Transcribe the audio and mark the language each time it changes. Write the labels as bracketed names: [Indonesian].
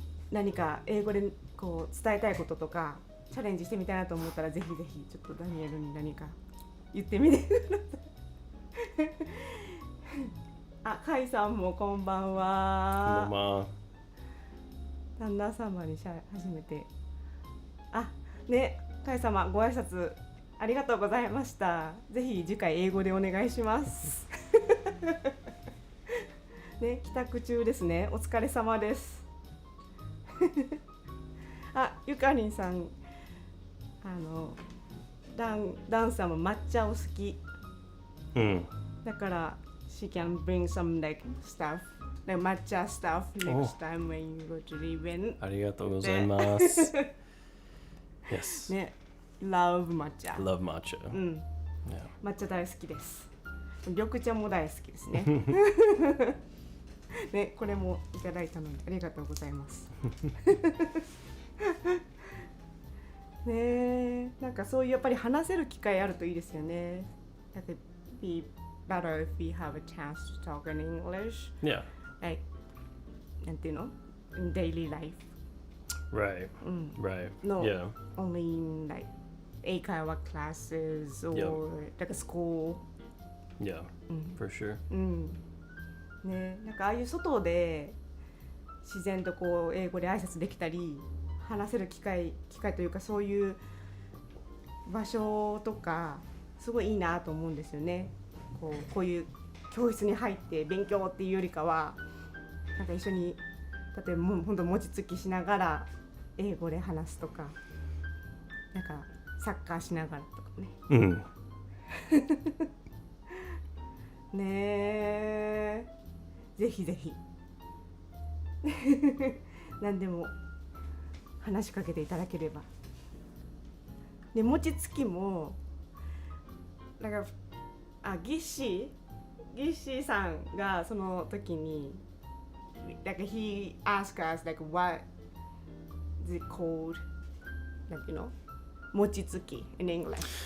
[Japanese] 何か英語でこう伝えたいこととかチャレンジしてみたいなと思ったら、ぜひぜひちょっとダニエルに何か言ってみてくださいカイさんもこんばんは。こんばんは。旦那様に初めてカイ様ご挨拶ありがとうございました。ぜひ次回英語でお願いしますね、帰宅中ですね。お疲れ様ですゆかりんさんダンさんも抹茶を好き、だから [English] She can bring some like stuff, like matcha stuff next time when you go to the event. [Japanese] ありがとうございます。 [English] Yes. ね、Love matcha. Love matcha. [Japanese] Yeah. 抹茶大好きです。緑茶も大好きですね。ね、これもいただいたのでありがとうございます。ね、なんかそういうやっぱり話せる機会あるといいですよね。 [English] だってbetter if we have a chance to talk in English. Yeah. [Japanese] Like, なんていうの? [English] In daily life. Right. Right. No, yeah. only in like Eigo classes or like a school. Yeah, for sure. [Japanese] ね、なんかああいう外で自然とこう英語で挨拶できたり話せる機会というか、そういう場所とかすごいいいなと思うんですよね。こういう教室に入って勉強っていうよりかは、なんか一緒に例えば本当餅つきしながら英語で話すとか、なんかサッカーしながらとかね。ねえ、ぜひぜひ何でも話しかけていただければで餅つきもなんかギッシーさんがその時に [English] like he asked us like what is it called, like you know, [Japanese] 餅つき [English] in English.